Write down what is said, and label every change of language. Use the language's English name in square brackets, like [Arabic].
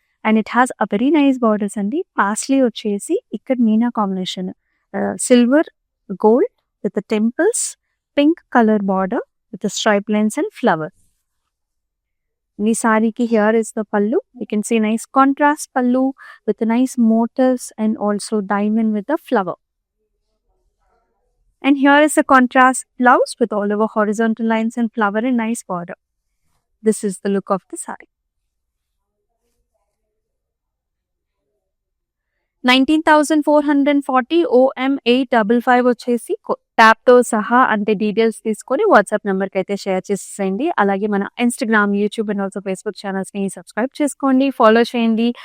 [English] And it has a very nice borders అండి. Paisley వచ్చేసి ఇక్కడ meena combination silver gold with temples, pink colour border with stripe lines and flower. ఈ సారీకి here is the pallu. You can see nice contrast pallu with nice motifs and also diamond with the flower. And here is a contrast blouse with all over horizontal lines and flower and nice border. This is the look of the saree. [Telugu] 19,440 OM855 వచ్చేసి tap తో సహా అంటే details తీసుకొని WhatsApp number కి అయితే share చేసేయండి. అలాగే మన Instagram, YouTube and also Facebook channels ని సబ్స్క్రైబ్ చేసుకోండి, ఫాలో చేయండి.